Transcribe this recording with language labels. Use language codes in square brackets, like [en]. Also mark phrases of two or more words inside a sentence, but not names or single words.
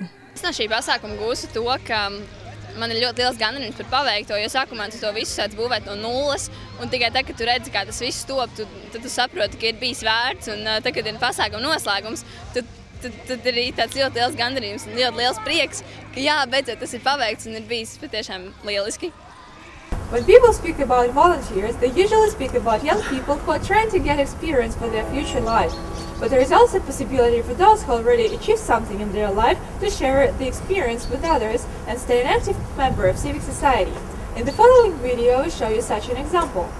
[lv] Es no šī pasākuma gūstu to, ka man ir ļoti liels gandarījums par paveikto, jo sākumā tu to visu sāc būvēt no nulles, un tikai tad, kad tu redzi, kā tas viss top, tad tu saproti, ka ir bijis vērts, un tad, kad ir pasākuma noslēgums, tad ir tāds ļoti liels gandarījums un ļoti liels prieks, ka jā, beidzot tas ir paveikts un ir bijis patiešām lieliski. [en] When people speak about volunteers, they usually speak about young people who are trying to get experience for their future life. But there is also a possibility for those who already achieved something in their life to share the experience with others and stay an active member of civic society. In the following video, we show you such an example.